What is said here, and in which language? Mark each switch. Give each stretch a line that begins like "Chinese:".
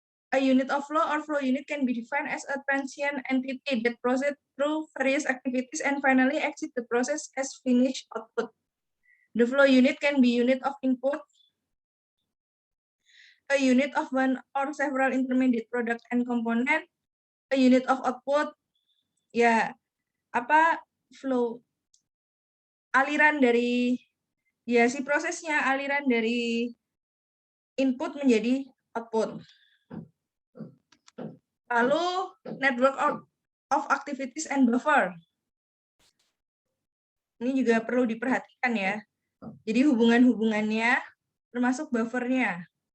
English: A unit of flow or flow unit can be defined as a transient entity that proceeds through various activities and finally exit the process as finished output. The flow unit can be unit of input, a unit of one or several intermediate product and component, a unit of output,
Indonesian: ya apa
English: flow
Indonesian: aliran dari si prosesnya, aliran dari input menjadi output. Lalu
English: network of activities and buffer.
Indonesian: Ini juga perlu diperhatikan ya. Jadi hubungan-hubungannya termasuk buffernya.